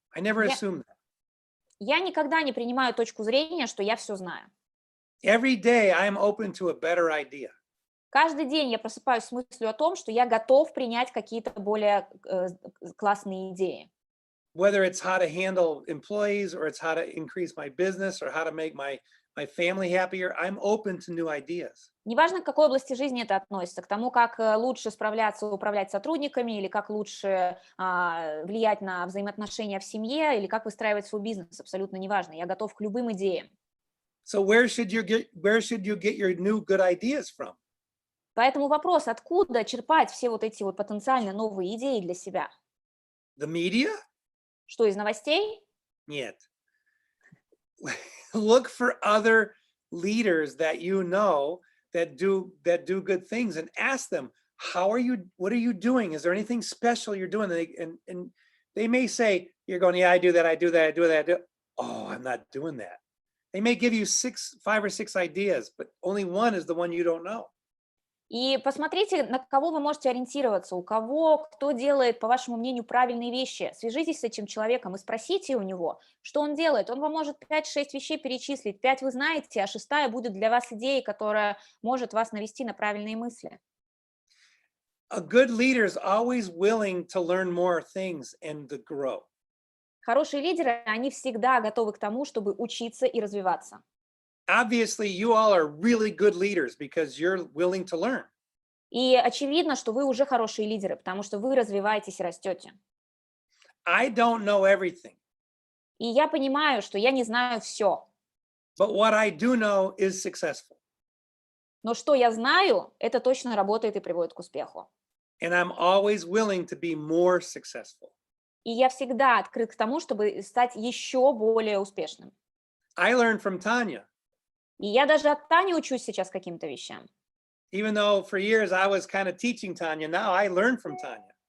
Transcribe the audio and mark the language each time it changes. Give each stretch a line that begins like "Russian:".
English: I never assume that.
Russian: Я никогда не принимаю точку зрения, что я все знаю.
English: Every day I'm open to a better idea.
Russian: Каждый день я просыпаюсь с мыслью о том, что я готов принять какие-то более классные идеи.
English: Whether it's how to handle employees or it's how to increase my business or how to make my family happier, I'm open to new ideas.
Russian: Неважно, к какой области жизни это относится, к тому, как лучше справляться, управлять сотрудниками, или как лучше влиять на взаимоотношения в семье, или как выстраивать свой бизнес, абсолютно неважно. Я готов к любым идеям.
English: So where should you get your new good ideas from?
Russian: Поэтому вопрос, откуда черпать все вот эти вот потенциально новые идеи для себя?
English: The media?
Russian: Что, из новостей? Нет.
English: Look for other leaders that you know that do good things and ask them, what are you doing? Is there anything special you're doing? And they may say, you're going, yeah, I do that, I do that, I do that, I do. Oh, I'm not doing that. They may give you 5 or 6 ideas, but only one is the one you don't know.
Russian: И посмотрите, на кого вы можете ориентироваться, кто делает, по вашему мнению, правильные вещи. Свяжитесь с этим человеком и спросите у него, что он делает. Он вам может 5-6 вещей перечислить, 5 вы знаете, а 6-я будет для вас идеей, которая может вас навести на правильные мысли.
English: A good leader is always willing to learn more things and to grow.
Russian: Хорошие лидеры, они всегда готовы к тому, чтобы учиться и развиваться.
English: Obviously, you all are really good leaders because you're willing to learn.
Russian: И очевидно, что вы уже хорошие лидеры, потому что вы развиваетесь и растете.
English: I don't know everything,
Russian: И я понимаю, что я не знаю все,
English: but what I do know is successful.
Russian: но что я знаю, это точно работает и приводит к успеху.
English: And I'm always willing to be more successful.
Russian: И я всегда открыт к тому, чтобы стать еще более успешным.
English: I learned from Tanya.
Russian: И я даже от Тани учусь сейчас каким-то вещам.
English: Even though for years I was kind of teaching Tanya, now I learn from Tanya.